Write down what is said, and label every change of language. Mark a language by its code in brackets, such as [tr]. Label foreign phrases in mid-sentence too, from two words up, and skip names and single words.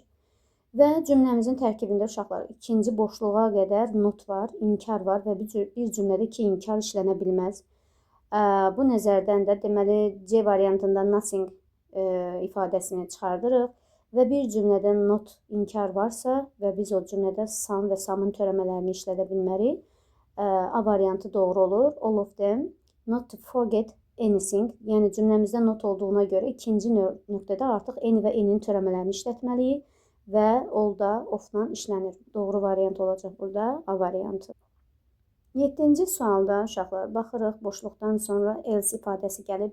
[az] Və cümləmizin tərkibində uşaqlar ikinci boşluğa qədər not var, inkar var və bir cümlədə iki inkar işlənə bilməz. Bu nəzərdən də deməli C variantında nothing ifadəsini çıxardırıq və bir cümlədə not inkar varsa və biz o cümlədə some və some'ın törəmələrini işlədə bilmərik. A variantı doğru olur. [en] All of them, not to forget anything. [az] Yəni cümləmizdə not olduğuna görə ikinci nöqtədə artıq any və any-nin törəmələrini işlətməliyik və all da of-la işlənir. Doğru variant olacaq burada A variantı. 7-ci sualda uşaqlar baxırıq, boşluqdan sonra else ifadəsi gəlir.